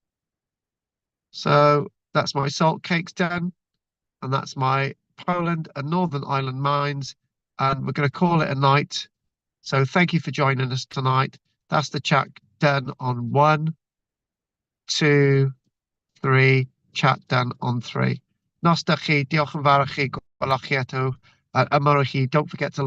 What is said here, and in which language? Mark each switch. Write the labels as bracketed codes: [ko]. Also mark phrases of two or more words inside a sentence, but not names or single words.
[en] So that's my salt cakes done. And that's my Poland and Northern Ireland mines. And we're going to call it a night. So thank you for joining us tonight. That's the chat done on 1, 2, 3. Chat done on 3. [cy] Nos da chi, diolch yn fawr i chi, gwelwch chi eto. Ymwrwch chi, [en] don't forget to like.